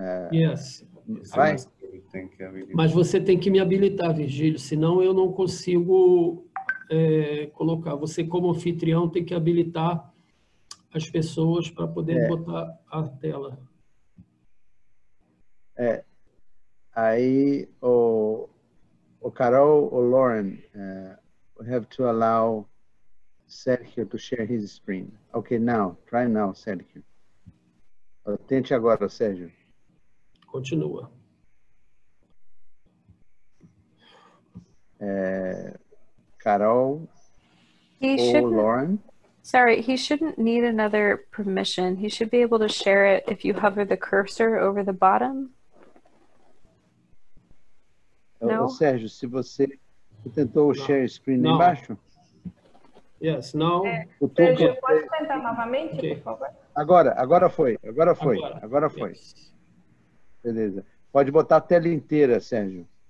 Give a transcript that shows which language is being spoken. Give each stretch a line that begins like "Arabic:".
English: Yes.
Portuguese: Vai? Mas você tem que me habilitar, Virgílio, senão eu não consigo colocar. Você, como anfitrião, tem que habilitar as pessoas para poder botar a tela. Aí, o Carol ou Lauren,
English: we have to allow Sergio to share his screen. Okay, now, try now, Sergio.
Portuguese: Tente agora, Sérgio. Continua. Carol ou Lauren.
English: Sorry, he shouldn't need another permission. He should be able to share it if you hover the cursor over the bottom. No?
Portuguese: Sérgio, se você tentou o share screen não. Embaixo?
English: Yes,
Portuguese: não. Sérgio, pode tentar novamente, por favor? Agora foi.
English: Yes.
Portuguese: Beleza. Pode botar a tela inteira, Sérgio.